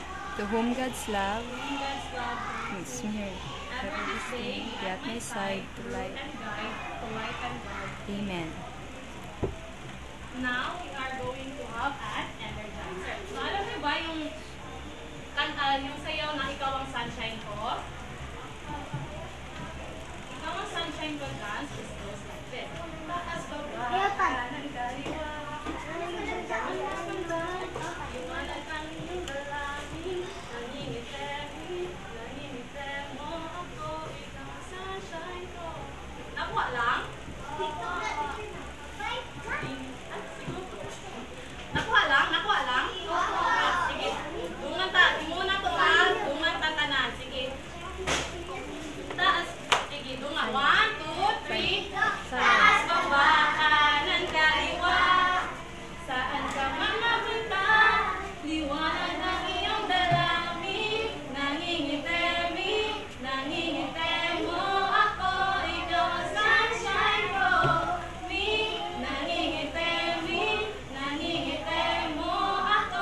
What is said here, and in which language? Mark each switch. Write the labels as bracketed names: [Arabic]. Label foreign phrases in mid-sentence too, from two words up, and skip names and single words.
[English] To whom God's love whom God's love is near, ever this day, be at my side to light. and guide, to light and guide. Amen. Now, we are going to have an energizer. [Filipino] So, alam niyo ba yung yung sayaw na ikaw ang sunshine ko? Ikaw ang sunshine ko [English] dance is goes like this. [Filipino] Taas baba, kanan kaliwa. Iwanag ang iyong dalangin. Nangingiti, nangingiti mo ako. Ikaw ang sunshine ko. Nakuha lang? Nakuha lang? Nakuha lang? [Cebuano] Sige. Dungan ta. Muna to ha. Dungan ta tanan. Sige. Taas. Sige. Dungan. [Filipino] 1, 2, 3. Taas, baba, kanan, kaliwa. Saan ka man mapunta? Liwanag ng iyong dalangin. Nangingiti, nangingiti mo ako. Ikaw ang sunshine ko. Nangingiti, nangingiti mo ako.